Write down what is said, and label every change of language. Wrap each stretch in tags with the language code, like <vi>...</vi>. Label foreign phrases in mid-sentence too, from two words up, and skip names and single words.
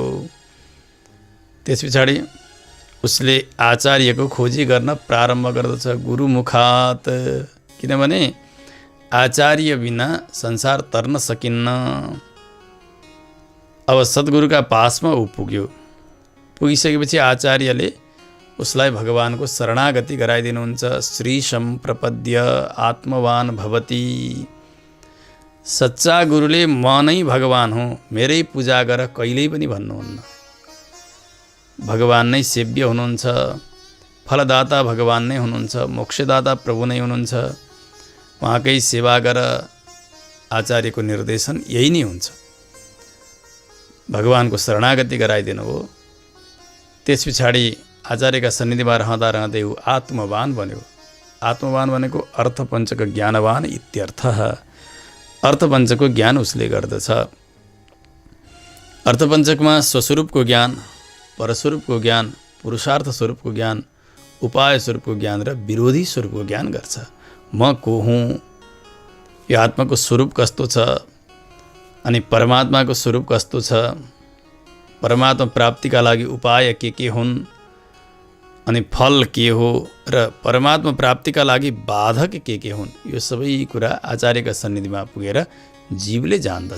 <ne>त्यस पछाडि उसले आचार्यको खोजी गर्न प्रारम्भ गर्दछ, गुरुमुखात। किनभने आचार्य बिना संसार तर्न सकिन्न। अब सद्गुरुका पासमा ऊ पुग्यो। पुगिसकेपछि आचार्यले उसलाई भगवानको शरणागति गराइदिनुहुन्छ।</ne> <sa>श्रीशं प्रपद्य आत्मवान भवति।</sa> <ne>सच्चा गुरुले म नै भगवान हुँ, मेरै पूजा गर कहिल्यै पनि भन्नुहुन्न। भगवान नै सेव्य हुनुहुन्छ, फलदाता भगवान नै हुनुहुन्छ, मोक्षदाता प्रभु नै हुनुहुन्छ। उहाँकै सेवा गर, आचार्यको निर्देशन यही नै हुन्छ। भगवानको शरणागति गराइदिनु हो। त्यस पछाडि आचार्यका सन्निधिमा रहँदा रहँदै ऊ आत्मवान बन्यो। आत्मवान भनेको</ne> <sa>अर्थपञ्चक ज्ञानवान इत्यर्थ।</sa> <ne>अर्थपञ्चकको ज्ञान उसले गर्दछ। अर्थपञ्चकमा स्वस्वरूपको ज्ञान, परस्वरूपको ज्ञान, पुरुषार्थ स्वरूपको ज्ञान, उपाय स्वरूपको ज्ञान र विरोधी स्वरूपको ज्ञान गर्छ। म को हुँ, यो आत्माको स्वरूप कस्तो छ, अनि परमात्माको स्वरूप कस्तो छ, परमात्मा प्राप्तिका लागि उपाय के हुन्, अनि फल के हो, र परमात्मा प्राप्तिका लागि बाधक के हुन्, यो सबै कुरा आचार्यका सन्निधिमा पुगेर जीवले जान्दछ।</ne>